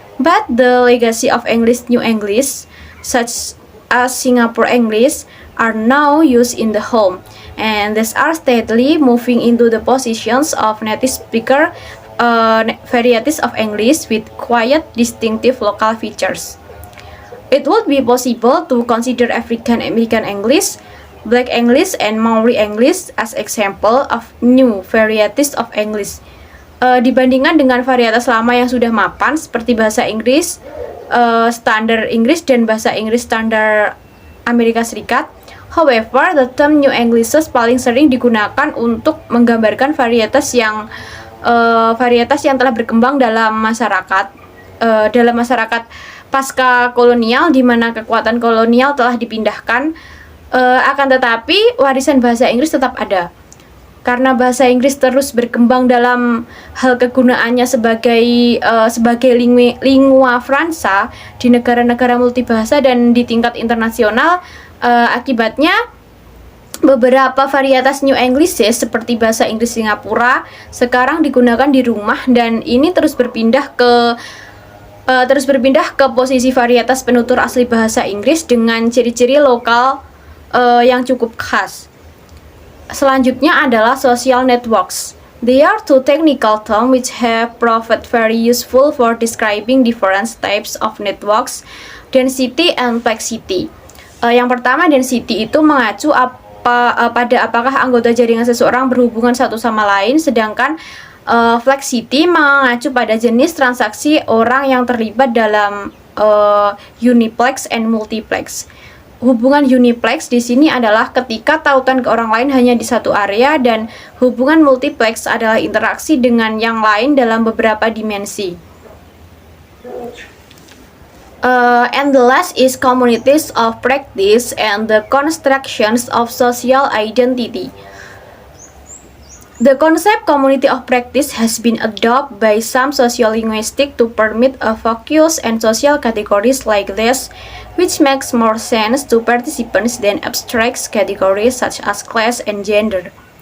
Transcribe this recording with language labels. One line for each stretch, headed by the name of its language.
English: But the legacy of English New English, such as Singapore English, are now used in the home, and these are steadily moving into the positions of native speaker varieties of English with quiet, distinctive local features. It would be possible to consider African American English, Black English, and Maori English as example of new varieties of English.
Indonesian: Dibandingkan dengan varietas lama yang sudah mapan seperti bahasa Inggris standar Inggris dan bahasa Inggris standar Amerika Serikat. However, the term New Englishes paling sering digunakan untuk menggambarkan varietas yang telah berkembang dalam masyarakat pasca kolonial, di mana kekuatan kolonial telah dipindahkan. Akan tetapi warisan bahasa Inggris tetap ada. Karena bahasa Inggris terus berkembang dalam hal kegunaannya sebagai lingua franca di negara-negara multibahasa dan di tingkat internasional, akibatnya beberapa varietas New Englishes seperti bahasa Inggris Singapura sekarang digunakan di rumah, dan ini terus berpindah ke posisi varietas penutur asli bahasa Inggris dengan ciri-ciri lokal yang cukup khas. Selanjutnya adalah social networks.
English: They are two technical terms which have proved very useful for describing different types of networks, density and flexity.
Indonesian: Yang pertama, density itu mengacu pada apakah anggota jaringan seseorang berhubungan satu sama lain, sedangkan flexity mengacu pada jenis transaksi orang yang terlibat dalam uniplex and multiplex. Hubungan uniplex di sini adalah ketika tautan ke orang lain hanya di satu area, dan hubungan multiplex adalah interaksi dengan yang lain dalam beberapa dimensi.
English: And the last is communities of practice and the constructions of social identity. The concept community of practice has been adopted by some sociolinguistics to permit a focus and social categories like this, which makes more sense to participants than abstract categories such as class and gender.